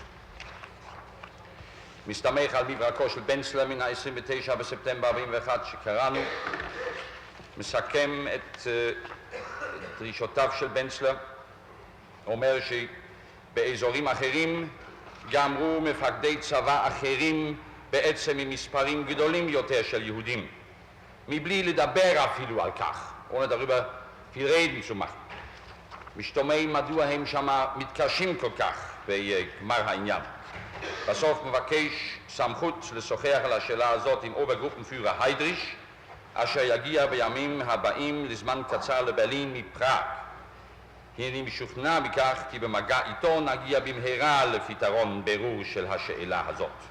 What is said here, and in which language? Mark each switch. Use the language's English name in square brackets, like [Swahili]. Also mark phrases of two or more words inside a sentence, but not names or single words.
[Hebrew] מסתמך על מברקו של בנצלר מן ה-29 בספטמבר 41 שקראנו, מסכם את דרישותיו של בנצלר, אומר שבאזורים אחרים גמרו מפקדי צבא אחרים בעצם עם מספרים גדולים יותר של יהודים, מבלי לדבר אפילו על כך, [German] ohne darüber viel reden zu machen. [Hebrew] משתומע מדוע הם שמה מתקשים כל כך בגמר העניין. בסוף מבקש סמכות לשוחח על השאלה הזאת עם אוברגרופנפיורר היידריש, אשר יגיע בימים הבאים לזמן קצר לברלין מפראג. הנני משוכנע בכך כי במגע איתו נגיע במהרה לפתרון ברור של השאלה הזאת.